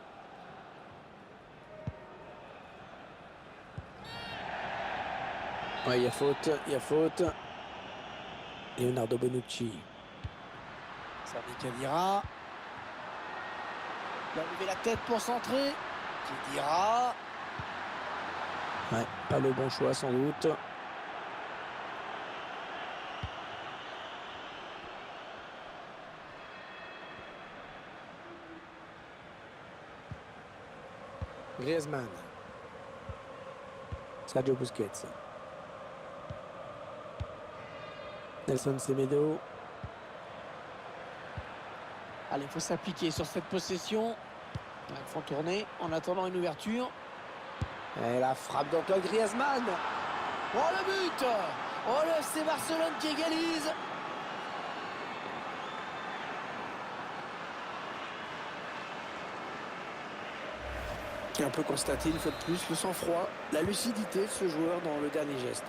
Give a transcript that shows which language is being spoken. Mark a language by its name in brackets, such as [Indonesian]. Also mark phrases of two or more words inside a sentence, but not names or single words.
[French] Ouais, il y a faute, il y a faute. Leonardo Bonucci. Sami Khedira. Il a levé la tête pour centrer. Khedira. Ouais, pas le bon choix sans doute. Griezmann. Sergio Busquets. Nelson Semedo. Allez, il faut s'appliquer sur cette possession. Ils font tourner en attendant une ouverture. Et la frappe d'Antoine Griezmann. Oh, le but! Oh, le FC Barcelone qui égalise. Et on peut constater une fois de plus le sang-froid, la lucidité de ce joueur dans le dernier geste.